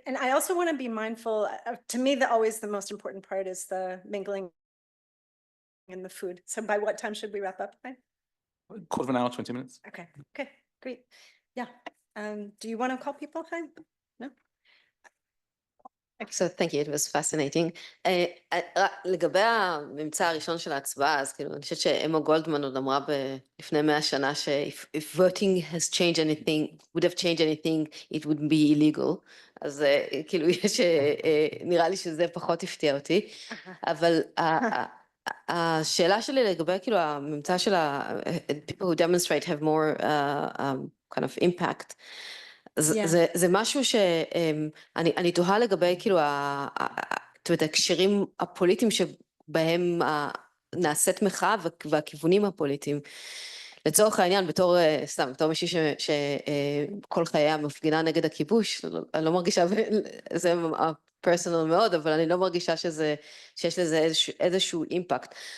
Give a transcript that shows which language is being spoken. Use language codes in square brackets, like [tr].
[en] And I also want to be mindful, to me, always the most important part is the mingling and the food. So by what time should we wrap up? By? Quarter of an hour, 20 minutes. Okay, great. Yeah. Do you want to call people, Chaim? No? So thank you, it was fascinating. [he] לגבי הממצא הראשון של ההצבעה, אז כאילו, אני חושבת שאמו גולדמן עוד אמרה לפני 100 שנה ש- [en] if voting has changed anything, would have changed anything, it would be illegal. [he] אז כאילו, נראה לי שזה פחות הפתיע אותי. אבל השאלה שלי לגבי כאילו הממצא של [en] people who demonstrate have more kind of impact. [he] זה משהו שאני תוהה לגבי כאילו הקשרים הפוליטיים שבהם נעשית מחאה והכיוונים הפוליטיים. לצורך העניין, בתור מישהי שכל חייה מפגינה נגד הכיבוש, אני לא מרגישה, זה פרסונל מאוד, אבל אני לא מרגישה שיש לזה איזשהו אימפקט.